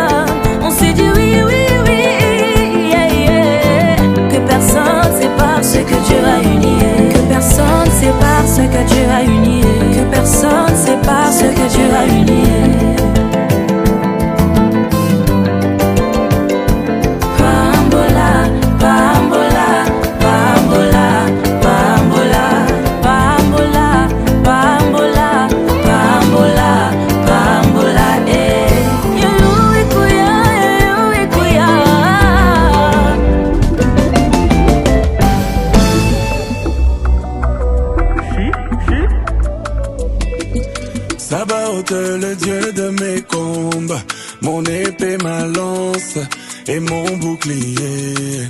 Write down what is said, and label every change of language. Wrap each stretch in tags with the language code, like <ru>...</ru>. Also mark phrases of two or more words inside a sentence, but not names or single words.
<fr>On s'est dit oui, oui, oui,</fr> <en>yeah, yeah.</en> <fr>Que personne sépare ce que Dieu a uni. Que personne sépare ce que Dieu a uni. Que personne sépare ce que Dieu a uni.</fr> <it>Bambola, bambola, bambola, bambola, bambola, bambola, bambola, bambola, eh. Yo ikuya, yo ikuya.</it> <fr>Sabaoth, le Dieu de mes combats, mon épée, ma lance et mon bouclier.</fr>